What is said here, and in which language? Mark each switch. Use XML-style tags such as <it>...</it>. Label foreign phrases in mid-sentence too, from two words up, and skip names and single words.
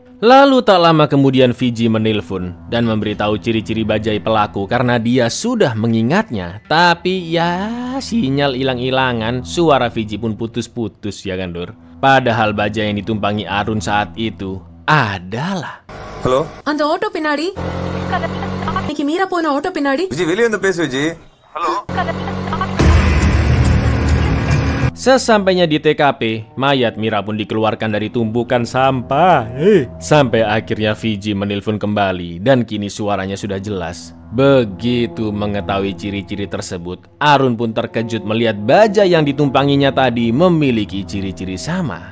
<id>Lalu tak lama kemudian Fiji menelpon dan memberitahu ciri-ciri bajai pelaku karena dia sudah mengingatnya. Tapi ya sinyal hilang-hilangan, suara Fiji pun putus-putus, ya kan Dur? Padahal bajai yang ditumpangi Arun saat itu adalah. Halo?</id> <ta>அந்த ஆட்டோ பின்னாடி இன்னைக்கு மீரா போன ஆட்டோ பின்னாடி விஜய் வெளியே வந்து பேசு விஜய்.</ta> <id>Halo? Sesampainya di TKP, mayat Mira pun dikeluarkan dari tumpukan sampah. Sampai akhirnya Fiji menelpon kembali dan kini suaranya sudah jelas. Begitu mengetahui ciri-ciri tersebut, Arun pun terkejut melihat bajai yang ditumpanginya tadi memiliki ciri-ciri sama.</id>